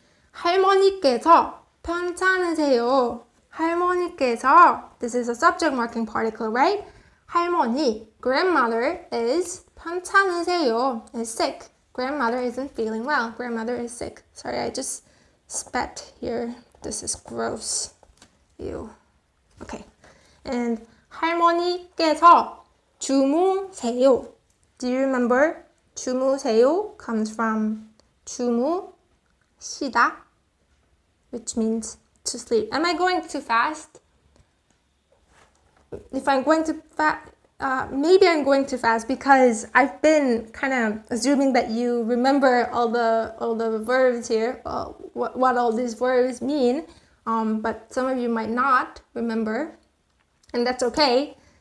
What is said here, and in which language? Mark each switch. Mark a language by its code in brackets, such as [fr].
[ko] 할머니께서 편찮으세요. 할머니께서, [en] this is a subject marking particle, right? [ko] 할머니, [en] grandmother is [ko] 편찮으세요, [en] is sick. Grandmother isn't feeling well. Grandmother is sick. Sorry, I just spat here. This is gross. Ew. Okay. And [ko] 할머니께서 주무세요. [en] Do you remember? 주무세요 comes from 주무시다, which means to sleep. Am I going too fast? If I'm going too fast, maybe I'm going too fast because I've been kind of assuming that you remember all the verbs here, what all these verbs mean, but some of you might not remember, and that's okay.